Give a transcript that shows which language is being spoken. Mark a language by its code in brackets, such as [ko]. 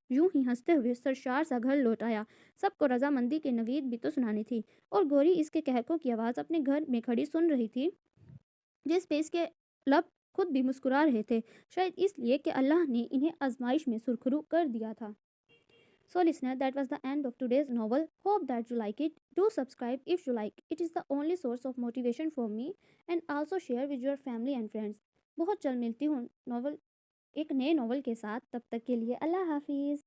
[ur] یوں ہی ہنستے ہوئے سرشار سا گھر لوٹ آیا. سب کو رضامندی کی نوید بھی تو سنانی تھی اور گوری اس کے کہکوں کی آواز اپنے گھر میں کھڑی سن رہی تھی جس پہ اس کے لب خود بھی مسکرا رہے تھے. شاید اس لیے کہ اللہ نے انہیں آزمائش میں سرخرو کر دیا تھا. [en] So listener, that was the end of today's novel. Hope that you like it. Do subscribe if you like. It is the only source of motivation for me and also share with your family and friends. [ur] بہت جلد ملتی ہوں ایک نئے novel کے ساتھ. تب تک کے لیے اللہ حافظ.